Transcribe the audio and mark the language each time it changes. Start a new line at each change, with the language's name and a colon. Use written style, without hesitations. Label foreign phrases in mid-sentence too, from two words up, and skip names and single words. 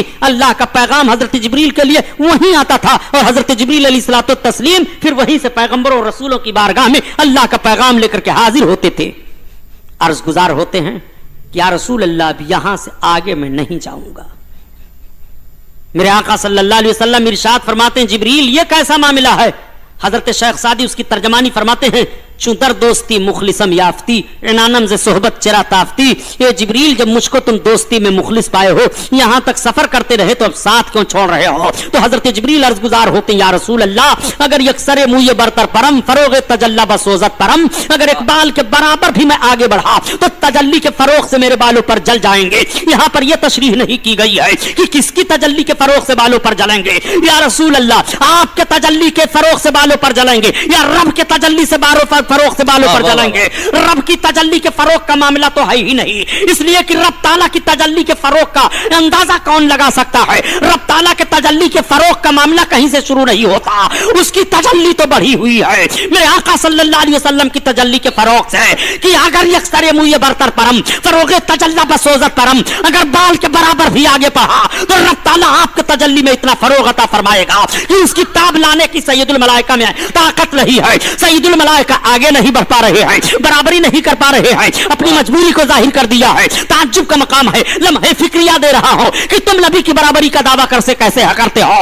Urdu: اللہ کا پیغام حضرت جبریل کے لیے وہیں آتا تھا اور حضرت جبریل
Arabic: علیہ الصلوۃ والتسلیم
Urdu: پھر وہیں سے پیغمبروں اور رسولوں کی بارگاہ میں اللہ کا پیغام لے کر کے حاضر ہوتے تھے. عرض گزار ہوتے ہیں کہ
Arabic: یا رسول اللہ
Urdu: اب یہاں سے آگے میں نہیں جاؤں گا. میرے آقا
Arabic: صلی اللہ علیہ وسلم
Urdu: ارشاد فرماتے ہیں جبریل یہ کیسا معاملہ ہے؟ حضرت شیخ سعدی اس کی ترجمانی فرماتے ہیں
Persian: چوں در دوستی مخلصم یافتی عنانم ز صحبت چرا تافتی.
Urdu: یہ جبریل جب مجھ کو تم دوستی میں مخلص پائے ہو یہاں تک سفر کرتے رہے تو اب ساتھ کیوں چھوڑ رہے ہو؟ تو حضرت جبریل عرض گزار ہوتے ہیں
Arabic: یا رسول اللہ
Persian: اگر یکسر موی برتر پرم فروغ تجلی بسوزت پرم
Urdu: اگر ایک بال کے برابر بھی میں آگے بڑھا تو تجلی کے فروغ سے میرے بالوں پر جل جائیں گے. یہاں پر یہ تشریح نہیں کی گئی ہے کہ کس کی تجلی کے فروغ سے بالوں پر جلیں گے.
Arabic: یا رسول اللہ
Urdu: آپ کے تجلی کے فروغ سے بالوں پر جلیں گے یا رب کے تجلی سے فروغ سے بالوں پر جلیں گے؟ رب کی تجلی کے فروغ کا معاملہ تو ہے ہی نہیں, اس لیے کہ رب تعالیٰ کی تجلی کے فروغ کا اندازہ کون لگا سکتا ہے؟ رب تعالیٰ کے تجلی کے فروغ کا معاملہ کہیں سے شروع نہیں ہوتا, اس کی تجلی تو بڑھی ہوئی ہے. میرے آقا
Arabic: صلی اللہ علیہ وسلم
Urdu: کی تجلی کے فروغ سے کہ
Persian: اگر یکسر موی برتر پرم فروغ تجلی بسوزت پرم
Urdu: اگر بال کے برابر بھی آگے بڑھا تو رب تعالیٰ آپ کے تجلی میں اتنا فروغ عطا فرمائے گا کہ اس کی تاب لانے کی سید الملائکہ میں طاقت نہیں ہے. سید الملائکہ آگے نہیں بڑھ پا رہے ہیں, برابری نہیں کر پا رہے ہیں, اپنی مجبوری کو ظاہر کر دیا ہے. تعجب کا مقام ہے, لمحے فکریہ دے رہا ہوں کہ تم نبی کی برابری کا دعویٰ کیسے کرتے ہو؟